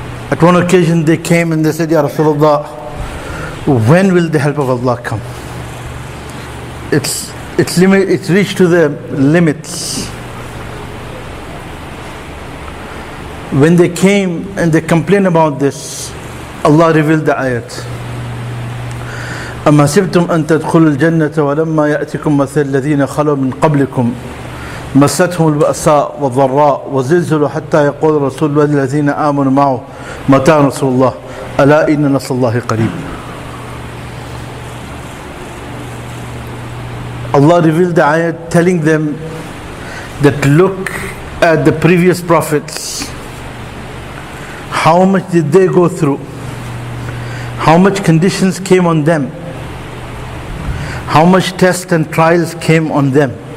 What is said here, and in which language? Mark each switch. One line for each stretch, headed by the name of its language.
English: At one occasion they came and they said,
Arabic: Ya Rasulullah,
English: when will the help of Allah come? It's reached to the limits. When they came and they complained about this, Allah revealed the ayat.
Arabic: أَمَّا سِبْتُمْ أَن تَدْخُلُوا الْجَنَّةَ وَلَمَّا يَأْتِكُمْ مَثَلُ الَّذِينَ خَلَوْا مِنْ قَبْلِكُمْ مستهم البأساء والضراء وزلزلوا حتى يقول الرسول والذين آمنوا معه متى نصر الله ألا إن نصر الله قريب.
English: Allah revealed the ayat telling them that look at the previous prophets, how much did they go through, how much conditions came on them, how much tests and trials came on them.